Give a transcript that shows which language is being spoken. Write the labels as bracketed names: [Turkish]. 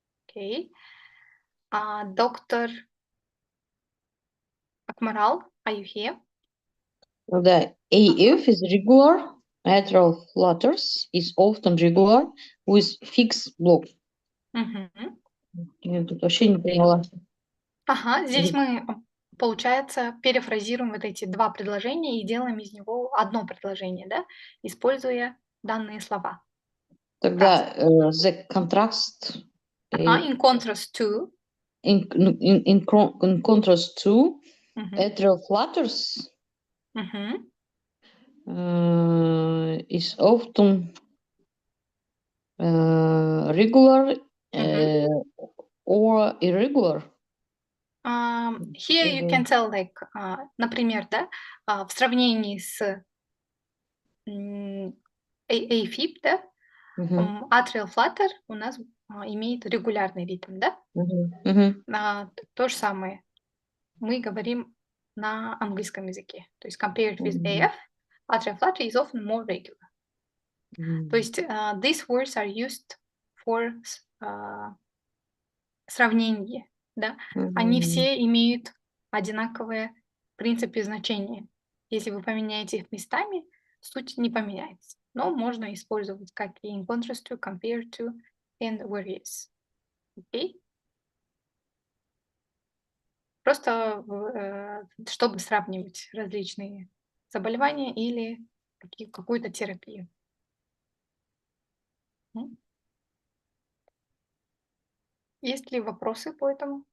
[English] Okay. Dr. Akmaral, are you here? The AF is regular. Atrial flutters is often regular with fixed block. [Russian] Я тут вообще не поняла. Ага, здесь мы, получается, перефразируем вот эти два предложения и делаем из него одно предложение, да, используя данные слова. Тогда [English] the contrast in contrast to in contrast to atrial flutters is often regular or irregular. Here you can tell, like, [Russian] например, да, в сравнении с AFib, да, atrial flutter у нас имеет регулярный ритм, да? То же самое мы говорим на английском языке. То есть [English] compared with AF, atrial flutter is often more regular. [Russian] То есть [English] these words are used for [Russian] сравнение, да? Они все имеют одинаковые в принципе значения. Если вы поменяете их местами, суть не поменяется. Но можно использовать как и [English] in contrast to, compared to, and whereas. [Russian] Окей? Просто чтобы сравнивать различные заболевания или какую-то терапию. Есть ли вопросы по этому?